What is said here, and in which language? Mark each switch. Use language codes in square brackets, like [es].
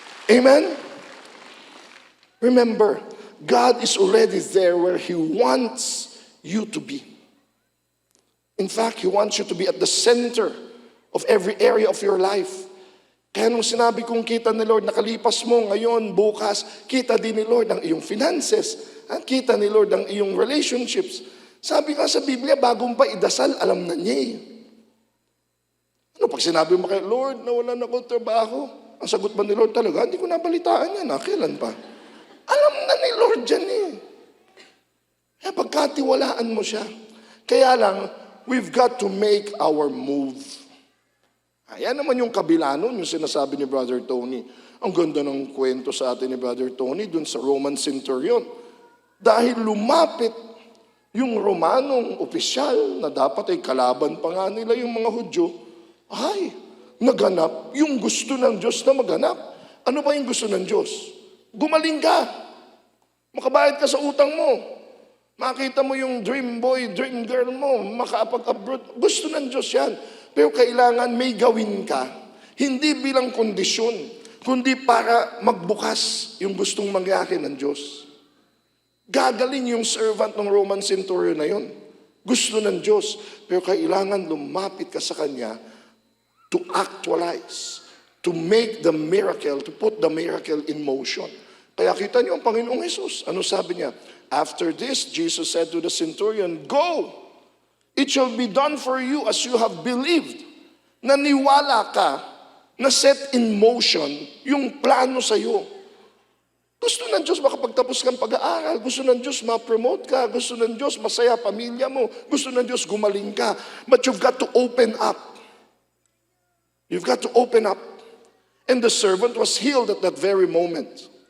[en] Amen? Remember, God is already there where He wants you to be. In fact, He wants you to be at the center of every area of your life. [tl] Kaya nung sinabi kong kita ni Lord, nakalipas mo ngayon, bukas, kita din ni Lord ang iyong finances, at kita ni Lord ang iyong relationships. Sabi nga sa Biblia, bagong pa idasal, alam na niya eh. Ano pag sinabi mo kay Lord, nawalan ako trabaho, ang sagot ba ni Lord talaga, hindi ko nabalitaan yan, kailan pa? Alam na ni Lord yan eh. Kaya pagkatiwalaan mo siya. Kaya lang, [en] we've got to make our move. [tl] Ayan naman yung kabila nun, yung sinasabi ni Brother Tony. Ang ganda ng kwento sa atin ni Brother Tony dun sa Roman centurion. Dahil lumapit yung Romanong opisyal na dapat ay kalaban pa nga nila yung mga Hudyo, ay, naganap yung gusto ng Diyos na maganap. Ano ba yung gusto ng Diyos? Gumaling ka. Makabayad ka sa utang mo. Makita mo yung dream boy, dream girl mo, makapag-abroad. Gusto ng Diyos yan. Pero kailangan may gawin ka, hindi bilang kondisyon, kundi para magbukas yung gustong mangyari ng Diyos. Gagaling yung servant ng Roman centurion na yun. Gusto ng Diyos, pero kailangan lumapit ka sa Kanya [en] to actualize, to make the miracle, to put the miracle in motion. [tl] Kaya kita niyo ang Panginoong Jesus. Ano sabi niya? [en] After this, Jesus said to the centurion, "Go! It shall be done for you as you have believed." [tl] Naniwala ka na [en] set in motion [tl] yung plano sa iyo. Gusto ng Diyos makapagtapos kang pag-aaral. Gusto ng Diyos ma-promote ka. Gusto ng Diyos masaya pamilya mo. Gusto ng Diyos gumaling ka. [en] But you've got to open up. You've got to open up. And the servant was healed at that very moment.